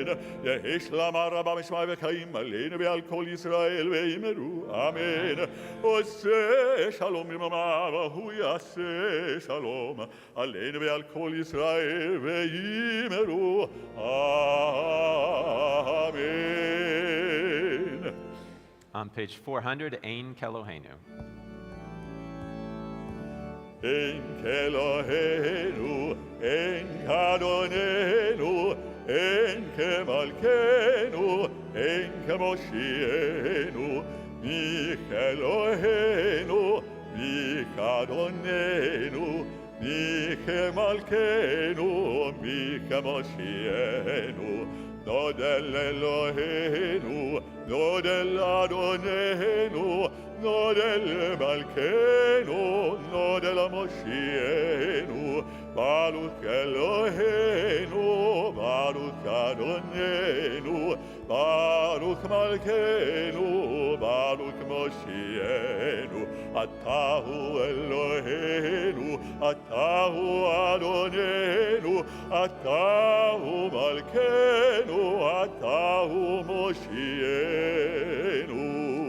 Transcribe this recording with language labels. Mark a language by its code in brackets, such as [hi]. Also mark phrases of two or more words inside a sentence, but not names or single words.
[he] יהי שלמה רבה משמי וחיים עלינו ועל כל ישראל ואמרו אמן. עושה שלום במרומיו, הוא יעשה שלום עלינו ועל כל ישראל ואמרו אמן. [en] On page 400, [he] אין כאלהינו. אין כאלהינו, אין כאדונינו, אין כמלכנו, אין כמושיענו, מי כאלהינו, מי כאדונינו, מי כמלכנו, מי כמושיענו. נודה לאלהינו, נודה לאדונינו, נודה למלכנו, נודה למושיענו, ברוך אלהינו, ברוך אדונינו, ברוך מלכנו, ברוך מושיענו. אתה הוא אלוהינו, אתה הוא אדוננו, אתה הוא מלכנו, אתה הוא מושיענו.